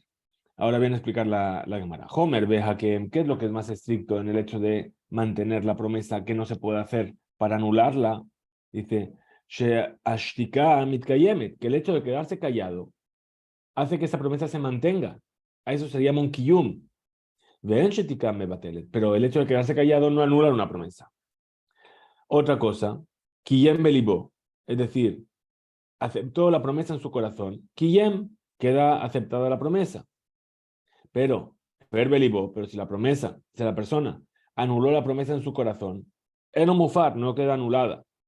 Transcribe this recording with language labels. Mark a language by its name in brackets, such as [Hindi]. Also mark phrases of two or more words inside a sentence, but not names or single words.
[Spanish] Ahora viene a explicar la Gemara. [Hebrew] חומר בהקם, [Spanish] ¿qué es lo que es más estricto en el hecho de mantener la promesa que no se puede hacer para anularla? Dice, [Hebrew] שהשתיקה מתקיימת, [Spanish] que el hecho de quedarse callado hace que esa promesa se mantenga. A eso se llama un kiyum. [Hebrew] ואין שתיקה מבטלת, [Spanish] pero el hecho de quedarse callado no anula una promesa. Otra cosa, [Hebrew] קיים בלבו, [Spanish] es decir, aceptó la promesa en su corazón. Kiyem, queda aceptada la promesa. Pero, [Hebrew] הפר בלבו, [Spanish] pero si la promesa, si la persona anuló la promesa en su corazón, [Hebrew] אינו מופר, [Spanish] no queda anulada.